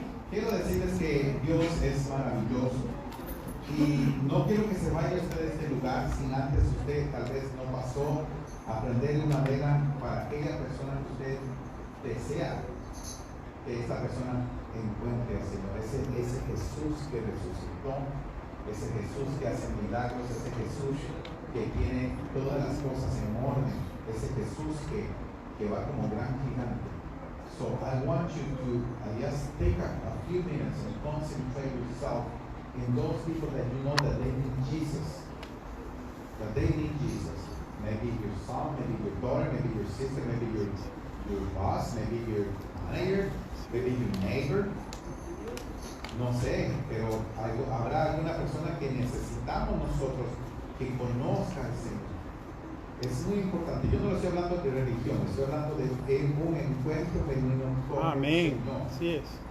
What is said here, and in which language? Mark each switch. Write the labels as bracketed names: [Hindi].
[Spanish] Quiero decirles que Dios es maravilloso. Y no quiero que se vaya usted de este lugar sin antes usted tal vez no pasó a aprender una vela para aquella persona que usted desea que esta persona encuentre al Señor. Ese Jesús que resucitó, ese Jesús que hace milagros, ese Jesús que tiene todas las cosas en orden, ese Jesús que va como gran gigante. [English] So I want you to just take a few minutes and concentrate yourself in those people that you know that they need Jesus. That they need Jesus. Maybe your son, maybe your daughter, maybe your sister, maybe your boss, maybe your manager, maybe your neighbor. [Spanish] No sé, pero habrá alguna persona que necesitamos nosotros que conozca al Señor. Es muy importante. Yo no lo estoy hablando de religión, estoy hablando de un encuentro genuino con Amén. el Señor. Así es.